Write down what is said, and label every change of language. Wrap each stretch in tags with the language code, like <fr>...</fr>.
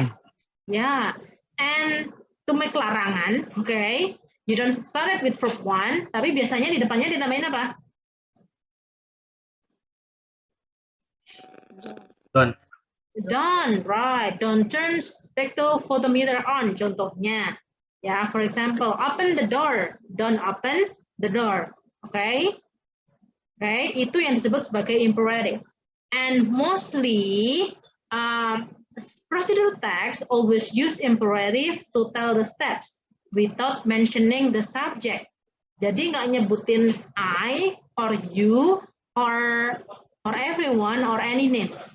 <en>right? Yeah, and to make larangan, okay, you don't start it with verb 1,</en> <id>tapi biasanya di depannya ditambahin apa?</id> <en>Done. Done, right? Don't turn spectrophotometer on,</en> <id>contohnya.</id> <en>Ya, for example, open the door. Don't open the door. Okay?</en> <id>Okay, itu yang disebut sebagai imperative.</id> <en>And mostly, procedural text always use imperative to tell the steps without mentioning the subject.</en> <id>Jadi nggak nyebutin</id> <en>I or you or everyone or any name.</en>